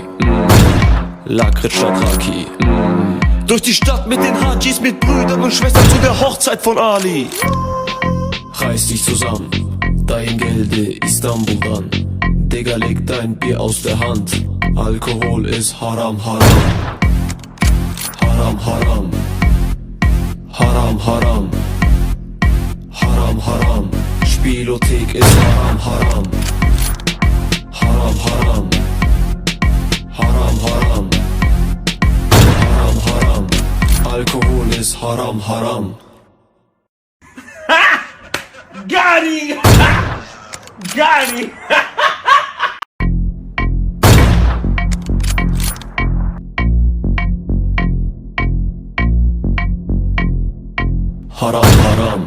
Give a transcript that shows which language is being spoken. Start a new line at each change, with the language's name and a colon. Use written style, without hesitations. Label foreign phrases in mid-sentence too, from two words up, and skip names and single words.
German: Lakritz Shatraki. Durch die Stadt mit den Hajis, mit Brüdern und Schwestern zu der Hochzeit von Ali. Reiß dich zusammen, dein Gelde Istanbul dann. Digga, leg dein Bier aus der Hand. Alkohol ist haram, haram. Haram, haram. Haram, haram. Haram, haram. Spielothek ist haram, haram. Haram, haram. Haram, haram. Haram, haram. Alkohol ist haram, haram.
English: Got him! Got him!
German: Haram, haram.